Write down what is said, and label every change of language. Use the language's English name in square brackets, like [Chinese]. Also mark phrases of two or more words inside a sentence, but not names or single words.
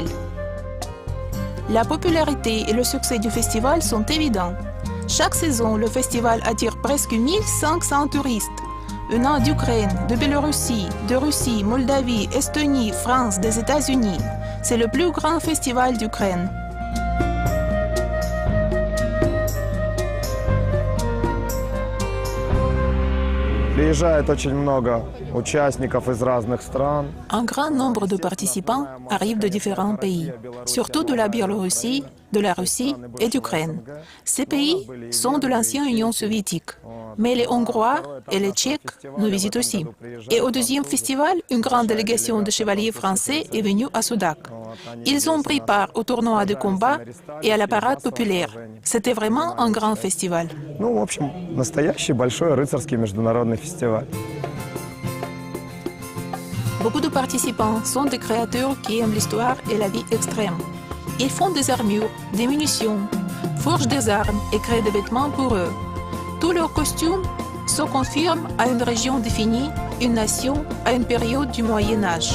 [French] La popularité et le succès du festival sont évidents. Chaque saison, le festival attire presque 1500 touristes venant d'Ukraine, de Biélorussie, de Russie, Moldavie, Estonie, France, des États-Unis. C'est le plus grand festival d'Ukraine. [Russian] Приезжает очень много участников из разных стран. [French] Un grand nombre de participants arrivent de différents pays, surtout de la Biélorussie, de la Russie et d'Ukraine. Ces pays sont de l'ancienne Union soviétique, mais les Hongrois et les Tchèques nous visitent aussi. Et au deuxième festival, une grande délégation de chevaliers français est venue à Sudak. Ils ont pris part au tournoi de combat et à la parade populaire. C'était vraiment un grand festival. [Russian] Ну, в общем, настоящий большой рыцарский международный фестиваль. [French] Beaucoup de participants sont des créateurs qui aiment l'histoire et la vie extrême. Ils font des armures, des munitions, forgent des armes et créent des vêtements pour eux. Tous leurs costumes se confirment à une région définie, une nation, à une période du Moyen-Âge.